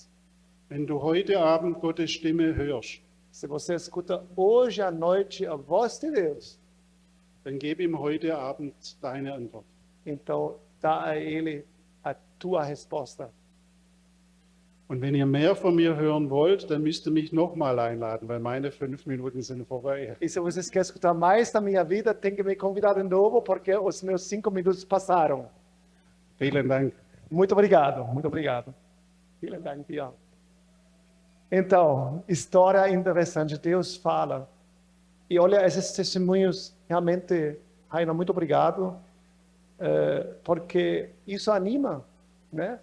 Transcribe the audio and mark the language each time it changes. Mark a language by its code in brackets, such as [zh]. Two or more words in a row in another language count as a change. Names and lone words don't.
[de] Wenn du heute Abend Gottes Stimme hörst, [pt] Se você escuta hoje à noite a voz de Deus, [de] dann gib ihm heute Abend deine Antwort. [pt] então dá a ele a tua resposta. [de] Und wenn ihr mehr von mir hören wollt, dann müsst ihr mich nochmal einladen, weil meine 5 Minuten sind vorbei. [pt] E se vocês querem escutar mais da minha vida, tem que me convidar de novo, porque os meus 5 minutos passaram. [de] Vielen Dank. [pt] Muito obrigado, muito obrigado. [de] Vielen Dank, Bia. [pt] Então, história interessante, Deus fala. E olha, esses testemunhos, realmente, Raina, muito obrigado, porque isso anima, né?